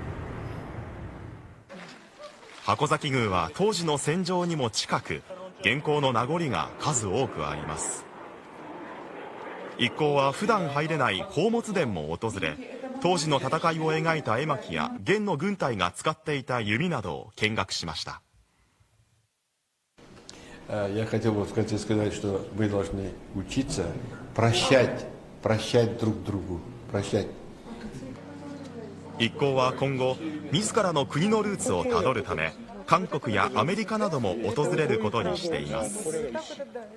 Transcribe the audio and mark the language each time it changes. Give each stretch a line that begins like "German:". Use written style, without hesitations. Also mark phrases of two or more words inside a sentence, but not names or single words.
Japanese: 箱崎宮は当時の戦場にも近く、元寇の名残が数多くあります。一行は普段入れない宝物殿も訪れ、当時の戦いを描いた絵巻や元の軍隊が使っていた弓などを見学しました。
Russian: Я хотел бы в конце сказать, что вы должны учиться прощать друг другу, прощать.
Japanese: 一行は今後、自らの国のルーツをたどるため、韓国やアメリカなども訪れることにしています。